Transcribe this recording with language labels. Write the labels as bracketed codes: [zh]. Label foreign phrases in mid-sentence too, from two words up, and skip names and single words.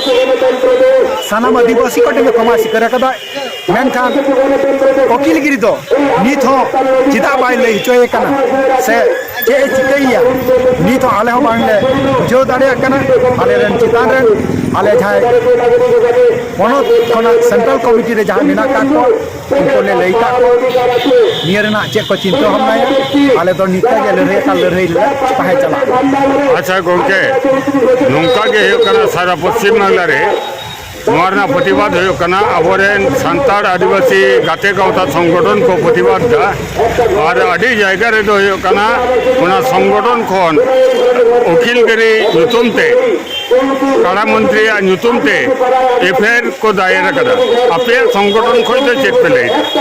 [sat] सानाम आदिवासी कटे क्षमा स्वीकार कदा मेनखान वकीलगिरी दो नित हो चिदा बाय लई चोए कना से चे चिकैया नित आले हो बांगले जो दाड़िया कना आले रेन चितान रेन आले जाय पनत खना [en] central committee [sat] रे जहां मेना का को उनको ले लई का नियर ना चे को चिंता हमना आले तो निता के लड़ाई ले पाहे चला अच्छा गमके नोंका गे हो कना सारा पश्चिम बांगला रे नोआरना प्रतिबाद हो कना अबोरेन सांताड़ आदिवासी गाते गावता संगठन को प्रतिबाद दा और अड़ी जायगा रे दो हो कना उना संगठन खन वकीलगिरी नुतुमते काड़ा मंत्री नुतुमते एफआईआर को दायर कदा आपे संगठन खन चेत पे लई